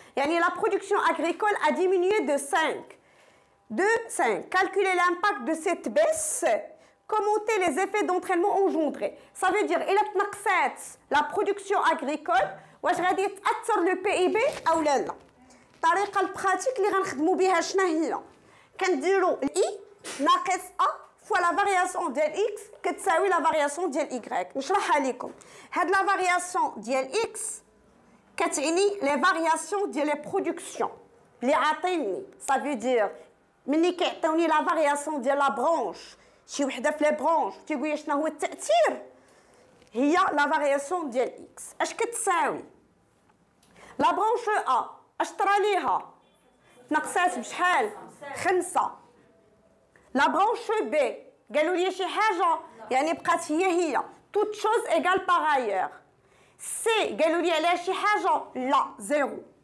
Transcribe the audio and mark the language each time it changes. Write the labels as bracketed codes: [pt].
[fr] La production agricole a diminué de 5. Calculer l'impact de cette baisse. Commenter les effets d'entraînement engendrés. Ça veut dire, il a la production agricole, [ar] واش غادي تأثر [fr] le PIB أو لا. [ar] الطريقة البراتيك اللي غنخدموا بها شنو هي؟ كنديروا I ناقص A fois [fr] la variation ديال X [ar] كتساوي la variation ديال Y. نشرحها لكم. هاد la variation ديال X كتعني les variations ديال les productions اللي عاطيني. Ça veut dire ملي كيعطيوني la variation ديال la branche شي وحده في لي برونش تيقول لي شنو هو التاثير هي لا فارياسيون ديال اكس اش كتساوي لا برونش ا اش طرا ليها تنقصات بشحال 5 لا برونش بي قالوا لي شي حاجه بقات هي توت شوز ايغال باغ سي قالوا لي عليها شي حاجه لا زيرو